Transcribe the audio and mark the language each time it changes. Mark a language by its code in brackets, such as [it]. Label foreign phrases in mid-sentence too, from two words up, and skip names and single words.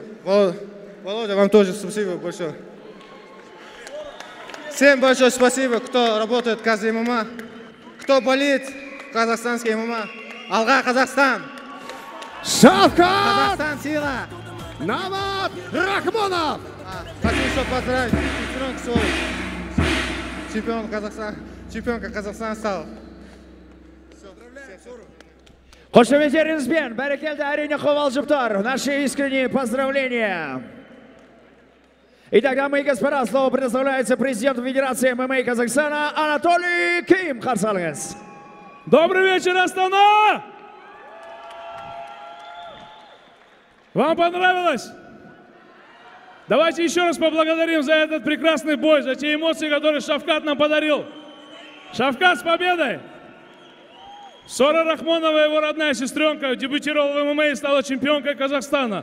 [ru] Володя, вам тоже спасибо большое. Всем большое спасибо, кто работает в каждой ММА, кто болит казахстанский ММА. [kk] Алға Казахстан! Шавкат! [ru] Казахстан сила! Намат Рахманов! Хочу еще поздравить чемпионка Казахстана стала. [kk] Қошеметтеріңізбен, бәрекелді әрине қобалжыптар. [ru] Наши искренние поздравления. Итак, дамы и господа, слово предоставляется президенту Федерации ММА Казахстана Анатолий Ким. [kk] Қарсы алыңыз. [ru] Добрый вечер, Астана! Вам понравилось? Давайте еще раз поблагодарим за этот прекрасный бой, за те эмоции, которые Шавкат нам подарил. Шавкат, с победой! Сора Рахмонова, его родная сестренка, дебютировала в ММА и стала чемпионкой Казахстана.